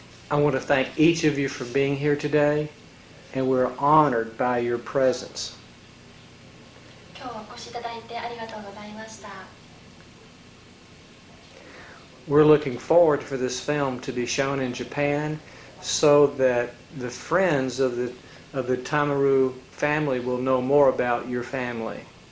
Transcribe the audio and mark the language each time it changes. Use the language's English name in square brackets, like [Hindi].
[English] I want to thank each of you for being here today, and we're honored by your presence. [Japanese] 今日はお越しいただいてありがとうございました。 [English] We're looking forward for this film to be shown in Japan so that the friends of the Tamaru family will know more about your family.